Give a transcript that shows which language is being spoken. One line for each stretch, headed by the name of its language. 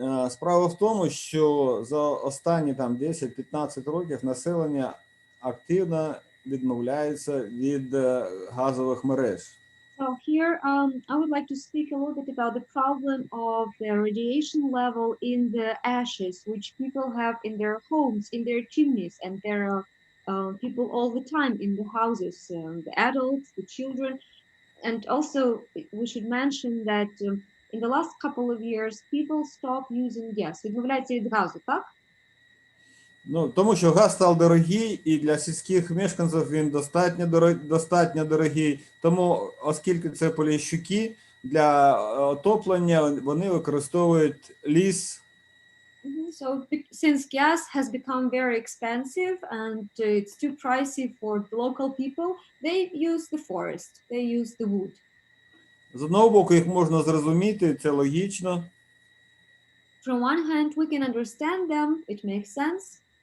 Ukrainian: Справа в тому, що за останні 10-15 років населення активно відмовляється від газових мереж.
English: So here, I would like to speak a little bit about the problem of the radiation level in the ashes, which people have in their homes, in their chimneys, and there are people all the time in the houses, the adults, the children, and also we should mention that in the last couple of years, people stopped using gas.
Ukrainian: Відмовляються від газу, так? Ну, тому що газ став дорогий, і для сільських мешканців він достатньо дорогий. Тому, оскільки це поліщуки, для отоплення вони використовують ліс.
English: So since gas has become very expensive and it's too pricey for the local people, they use the forest, they use the wood.
Ukrainian: З одного боку, їх можна зрозуміти, це логічно.
English: From one hand, we can understand them, it makes sense.